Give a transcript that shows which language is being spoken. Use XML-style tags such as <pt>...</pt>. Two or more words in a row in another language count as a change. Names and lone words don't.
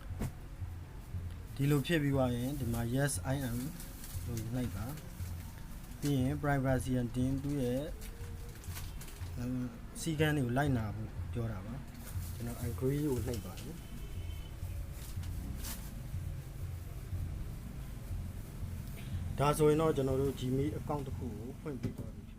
<my>ဒီလိုဖြစ်ပြီးသွားရင်ဒီမှာ</my> <en>yes I am</en> <my>လို့နှိပ်ပါပြီးရင် privacy တင်သူရဲ့စီကံတွေကိုလိုက်နာဖို့ပြောတာပါကျွန်တော် agree ကိုနှိပ်ပါတယ်ဒါဆိုရင်တော့ကျွန်တော်တို့ Gmail account တစ်ခုကိုဖွင့်ပြီးတော့</my>